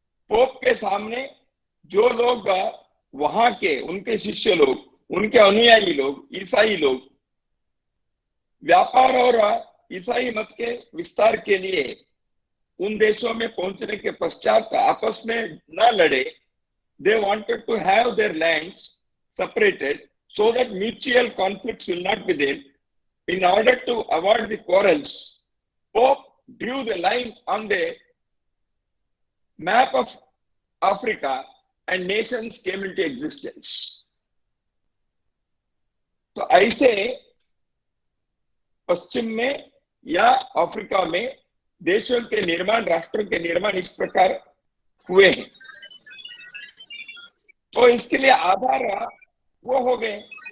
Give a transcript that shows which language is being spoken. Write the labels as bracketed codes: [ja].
[hi] Pope के सामने जो लोग वहां के, उनके शिष्य लोग, उनके अनुयायी लोग, ईसाई लोग, व्यापार और ईसाई मत के विस्तार के लिए उन देशों में पहुंचने के पश्चात आपस में न लड़े, [en] they wanted to have their lands separated so that mutual conflicts will not be there. In order to avoid the quarrels, Pope drew the line on the map of Africa and nations came into existence. [hi] तो ऐसे पश्चिम में या Africa में देशों के निर्माण, राष्ट्रों के निर्माण इस प्रकार हुए हैं। तो इसके लिए आधार वो हो गए।